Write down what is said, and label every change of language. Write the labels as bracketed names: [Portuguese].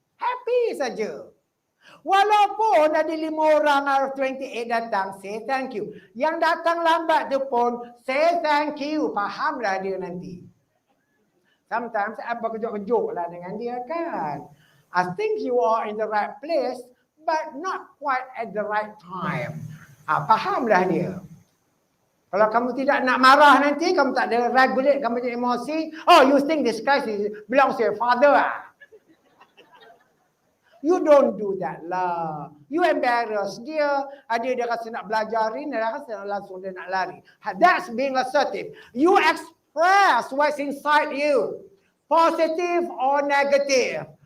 [Malay] Happy saja. Walaupun ada 5 orang [English] out of 28 [Malay] datang, [English] say thank you. [Malay] Yang datang lambat tu pun, [English] say thank you. [Malay] Fahamlah dia nanti. Sometimes saya berkejut-kejut lah dengan dia kan. [English] I think you are in the right place, but not quite at the right time. [Malay] Fahamlah dia. Kalau kamu tidak nak marah nanti, kamu tak ada regulate, kamu punya emosi. [English] Oh, you think this crisis belongs to your father ah? You don't do that lah. You embarrass dia. [Malay] Ada dia rasa nak belajar ni, dia rasa langsung dia nak lari. [English] That's being assertive. You express what's inside you. Positive or negative.